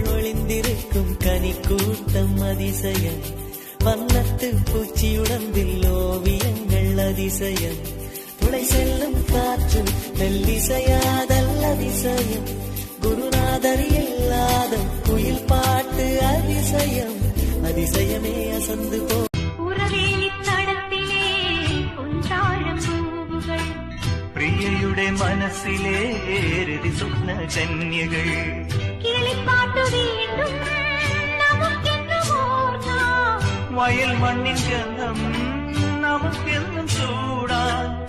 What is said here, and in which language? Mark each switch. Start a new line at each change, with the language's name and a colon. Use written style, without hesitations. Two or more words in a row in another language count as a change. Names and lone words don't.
Tamil: பொழிந்திருக்கும் கனிக்கூட்டம் அதிசயம், வண்ணத்து பூச்சியுடம்பில் ஓவியங்கள் அதிசயம், துளை செல்லும் காற்று மெல்லிசையாதல் அதிசயம், குருநாதர் இல்லாத குயில் பாட்டு அதிசயம், அதிசயமே அசந்து போ.
Malayalam: പ്രിയയുടെ മനസ്സിലെ രതി സ്വപ്ന കന്യകൾ വയൽ മണ്ണിൻ ഗന്ധം നമുക്കെന്നും ചൂടാൻ.